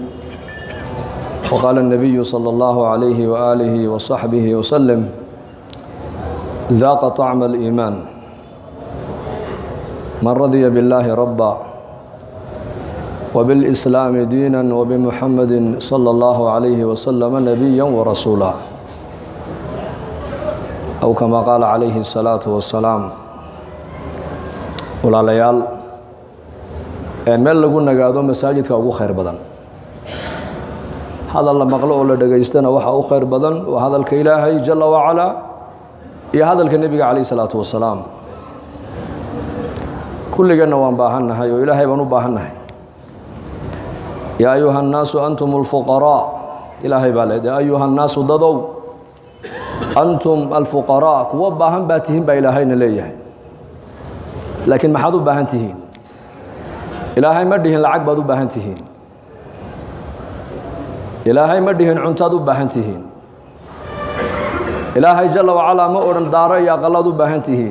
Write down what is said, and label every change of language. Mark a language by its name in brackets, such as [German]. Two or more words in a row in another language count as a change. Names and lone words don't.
[Arabic] وقال النبي صلى الله عليه وآله وصحبه وسلم: ذاق طعم الإيمان من رضي بالله ربا وبالإسلام دينا وبمحمد صلى الله عليه وسلم نبيا ورسولا أو كما قال عليه الصلاة والسلام. [Somali] walaalayaal meel lagu nagaado masaajidka ugu khayr badan, hadal la maqlo oo la dhageystana waxa u khayr badan waa hadalka Ilaahay [Arabic] جل وعلا [Somali] iyo hadalka nabiga [Arabic] عليه الصلاة والسلام. [Somali] kulligana waan baahannahay oo Ilaahay baan u baahannahay. [Arabic] يا أيها الناس أنتم الفقراء [Somali] Ilaahay baa leeyahay [Arabic] أيها الناس [Somali] dadow [Arabic] أنتم الفقراء [Somali] kuwa baahan baa tihiin baa Ilaahayna leeyahay. laakiin maxaad u baahan tihiin? Ilaahay ma dhihin lacag baad u baahan tihiin. Ilaahay ma dhihin cuntaad u baahan tihiin. Ilaahay [Arabic] جل وعلا [Somali] ma oran daaro iyo aqalaad u baahan tihiin.